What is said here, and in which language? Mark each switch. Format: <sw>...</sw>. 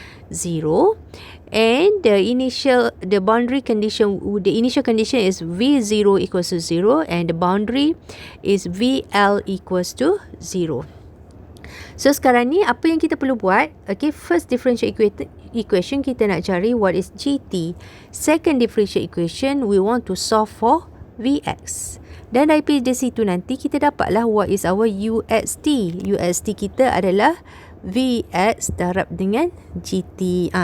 <en>0, and the initial condition is v0 equals to 0, and the boundary is vl equals to 0.</en> <ms>So sekarang ni apa yang kita perlu buat?</ms> <en>Okay, first differential equation</en> <ms>kita nak cari</ms> <en>what is GT. Second differential equation we want to solve for Vx.</en> <ms>Dan dari situ nanti kita dapatlah</ms> <en>what is our UXT.</en> <ms>UXT kita adalah Vx darab dengan GT.</ms>